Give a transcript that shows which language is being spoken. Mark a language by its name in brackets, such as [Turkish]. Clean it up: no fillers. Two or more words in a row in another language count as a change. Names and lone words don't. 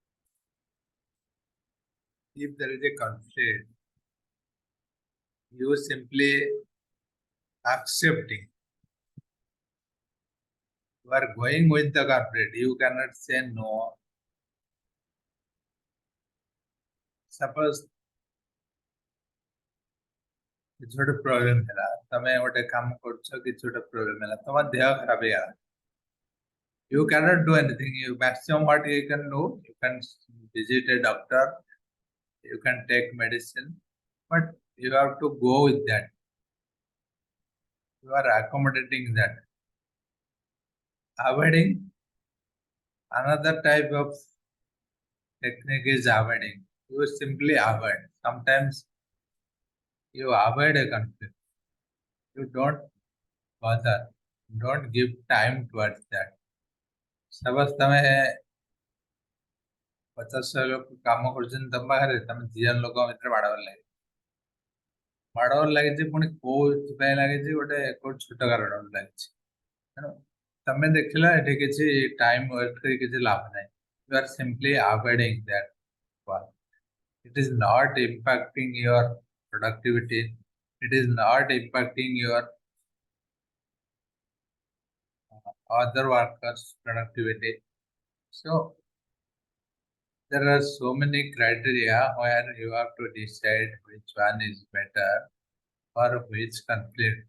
[English] If there is a conflict, you simply accepting. You are going with the conflict. You cannot say no. Suppose [Odia] କିଛି ଗୋଟେ ପ୍ରୋବ୍ଲେମ ହେଲା, ତମେ ଗୋଟେ କାମ କରୁଛ, କିଛି ଗୋଟେ ପ୍ରୋବ୍ଲେମ ହେଲା, ତମ ଦେହ ଖରାପ ହେଇଗଲା. [English] You cannot do anything. You maximum what you can do, you can visit a doctor, you can take medicine, but you have to go with that. You are accommodating that. Avoiding, another type of technique is avoiding. You simply avoid. Sometimes you avoid a conflict. You don't bother. Don't give time towards that. [Odia] Suppose ତମେ 50 ଲୋକ କାମ କରୁଛନ୍ତି ତମ ପାଖରେ, ତମେ 2 ଲୋକ ଭିତରେ ମାଡ଼ଗୋଳ ଲାଗେ. ମାଡ଼ଗୋଳ ଲାଗିଛି, ପୁଣି କୋଉଥିପାଇଁ ଲାଗିଛି, ଗୋଟେ କୋଉଠି ଛୋଟ କାରଣ ଲାଗିଛି. ତେଣୁ ତମେ ଦେଖିଲା ଏଠି କିଛି ଟାଇମ ୱେଷ୍ଟ କରି କିଛି ଲାଭ ନାହିଁ. [English] You are simply avoiding that one. It is not impacting your productivity. It is not impacting your other workers' productivity. So there are so many criteria where you have to decide which one is better or which conflict.